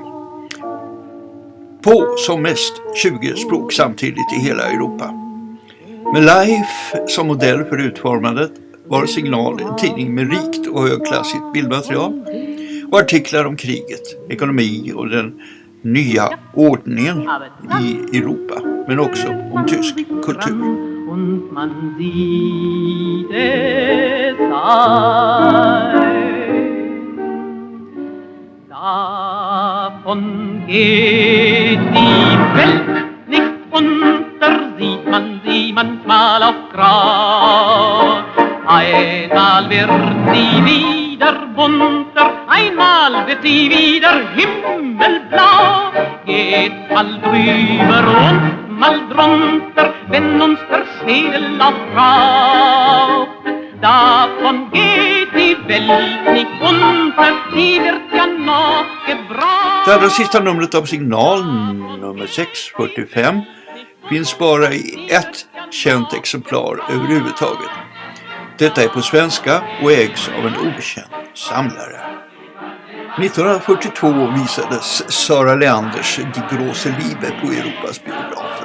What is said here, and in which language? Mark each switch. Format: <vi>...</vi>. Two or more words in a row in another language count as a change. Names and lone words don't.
<sv>På som mest 20 språk samtidigt i hela Europa. Med Life som modell för utformandet var Signal en tidning med rikt och högklassigt bildmaterial och artiklar om kriget, ekonomi och den nya ordningen i Europa, men också om tysk kultur.</sv> <de>Und man sieht es ein. Davon geht die Welt nicht unter, sieht man sie manchmal auf grau. Einmal wird sie wieder bunter, einmal wird sie wieder himmelblau. Geht mal drüber und mal drunter, wenn uns der Schädel aufraubt. Davon geht die Welt nicht unter, die wird ja noch gebraucht.</de> <sv>Det allra sista numret av Signal, nummer 645, finns bara i ett känt exemplar överhuvudtaget. Detta är på svenska och ägs av en okänd samlare. 1942 visades Tsar Leanders Die große Liebe på Europas biografer.</sv>